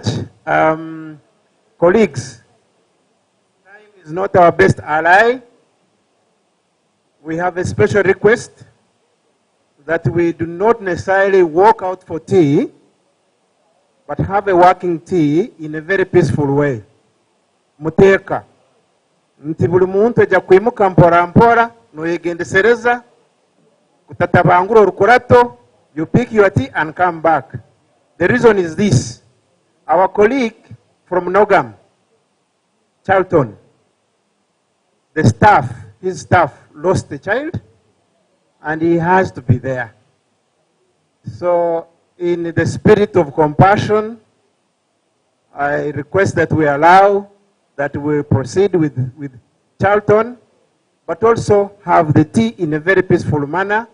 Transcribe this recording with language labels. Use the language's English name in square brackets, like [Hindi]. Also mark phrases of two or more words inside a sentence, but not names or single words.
[English] Colleagues, time is not our best ally. We have a special request that we do not necessarily walk out for tea, but have a working tea in a very peaceful way. [Ganda] Muteeka. Nti buli muntu ajja kwimuka mpora mpora, noyegendesereza, kutatabangura orukurato, [English] you pick your tea and come back. The reason is this. Our colleague from Nogam, Charlton, the staff, his staff lost a child, and he has to be there. So, in the spirit of compassion, I request that we allow that we proceed with Charlton, but also have the tea in a very peaceful manner.